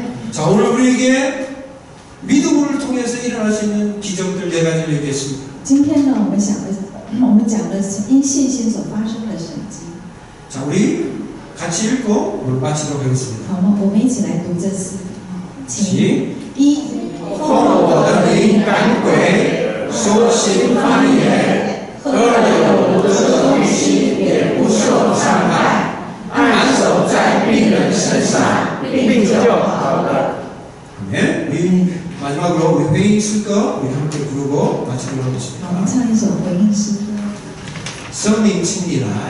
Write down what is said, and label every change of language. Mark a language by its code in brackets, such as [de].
[ko] 자, 오늘 우리에게 믿음을 통해서 일어날 수 있는 기적들 4가지를 얘기했습니다. [zh] 今天呢，我们讲的是因信心所发生的神迹。 [ko] 자, 우리 같이 읽고 오늘 마치도록 하겠습니다. [zh] 好吗？我们一起来读这四个。请一，奉我的灵赶鬼，说新方言，喝了有毒的东西也不受伤害，按手在病人身上，病就好了。 [ko] 네, 우리 마지막으로 우리 회의 있을 거 우리 함께 부르고 마치도록 [zh] 我们 [ko] 하겠습니다. [zh] 唱一首回应诗歌。 성령 친리날